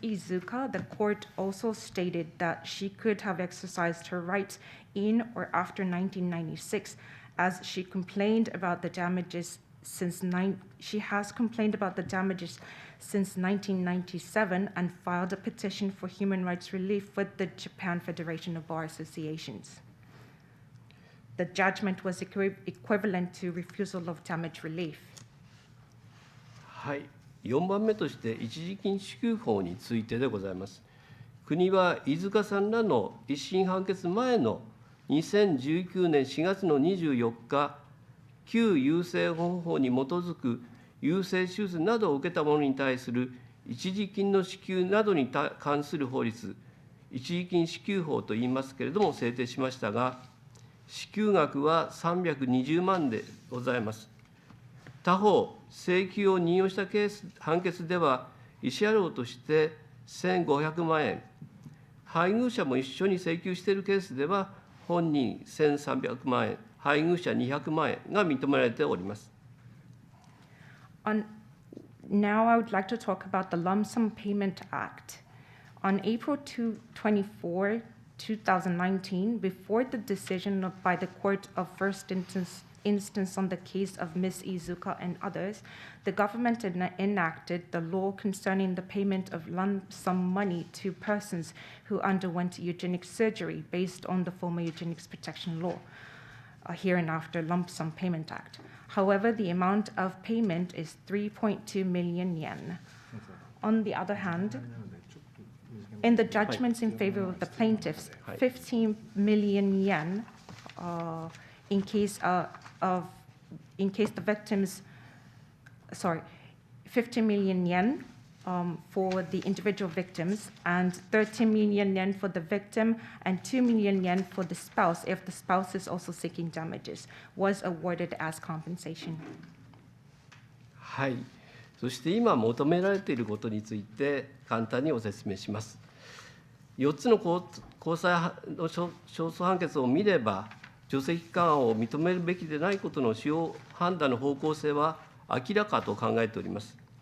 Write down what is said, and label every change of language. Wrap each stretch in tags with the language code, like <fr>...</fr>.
<en>Iizuka, the court also stated that she could have exercised her rights in or after 1996, as she complained about the damages since she has complained about the damages since 1997 and filed a petition for human rights relief with the Japan Federation of Bar Associations. The judgment was equivalent to refusal of damage relief.</en> <ja>はい、4番目として一時金支給法についてでございます。国は飯塚さんらの一審判決前の2019年4月の24日、旧優生保護法に基づく優生手術などを受けた者に対する一時金の支給などに関する法律、一時金支給法といいますけれども、制定しましたが、支給額は320万でございます。他方、請求を任用した判決では、慰謝料として1500万円、配偶者も一緒に請求しているケースでは、本人1300万円、配偶者200万円が認められております。</ja> <en>Now I would like to talk about the Lump Sum Payment Act. On April 24, 2019, before the decision by the Court of First Instance on the case of Ms. Iizuka and others, the government enacted the law concerning the payment of lump sum money to persons who underwent eugenic surgery based on the former Eugenics Protection Law, hereinafter Lump Sum Payment Act. However, the amount of payment is 3.2 million yen. On the other hand, in the judgments in favor of the plaintiffs, 15 million yen in case the victims, 15 million yen for the individual victims, and 13 million yen for the victim, and 2 million yen for the spouse, if the spouse is also seeking damages, was awarded as compensation.</en> <ja>はい、そして今求められていることについて簡単にご説明します。 4つの高裁の勝訴判決を見れば、除斥期間を認めるべきでないことの使用判断の方向性は明らかと考えております。</ja>